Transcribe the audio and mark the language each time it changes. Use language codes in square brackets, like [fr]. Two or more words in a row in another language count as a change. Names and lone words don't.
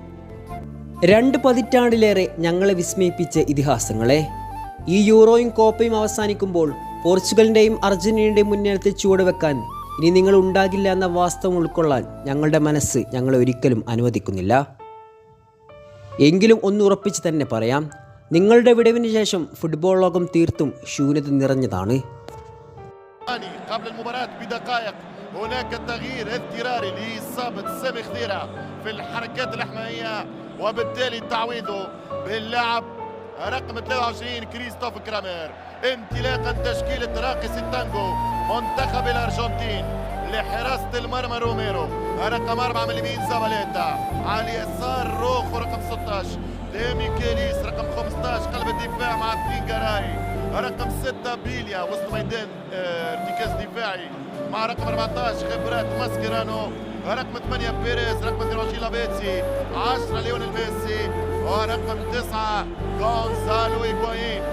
[ml] 2 പതിറ്റാണ്ടിലേറെ ഞങ്ങളെ വിസ്മയിപ്പിച്ച ഇതിഹാസങ്ങളെ, ഈ യൂറോയും കോപ്പയും അവസാനിക്കുമ്പോൾ പോർച്ചുഗലിൻ്റെയും അർജന്റീനയുടെയും മുന്നേറ്റത്തിൽ ചുവടുവെക്കാൻ ഇനി നിങ്ങൾ ഉണ്ടാകില്ല എന്ന വാസ്തവം ഉൾക്കൊള്ളാൻ ഞങ്ങളുടെ മനസ്സ് ഞങ്ങളെ ഒരിക്കലും അനുവദിക്കുന്നില്ല. എങ്കിലും ഒന്ന് ഉറപ്പിച്ച് തന്നെ പറയാം, നിങ്ങളുടെ വിടവിന് ശേഷം ഫുട്ബോൾ ലോകം തീർത്തും ശൂന്യത നിറഞ്ഞതാണ്. [ar] هناك تغيير اضطراري لإصابة سامي خضيرة في الحركات الإحمائية وبالتالي تعويضه باللاعب رقم 23 كريستوف كرامير انطلاقا تشكيلة راقص التانجو منتخب الأرجنتين لحراسة المرمى روميرو رقم 4 من اليمين زاباليتا على اليسار روخو رقم 16 ميكيليس رقم 15 قلب الدفاع مع بينجاراي رقم 6 بيليا وسط ميدان ارتكاز دفاعي مع رقم 14 خبرات ماسكيرانو رقم 8 بيريز رقم 22 لابيتسي 10 ليونيل ميسي ورقم 9 غونزالو إيغوايين.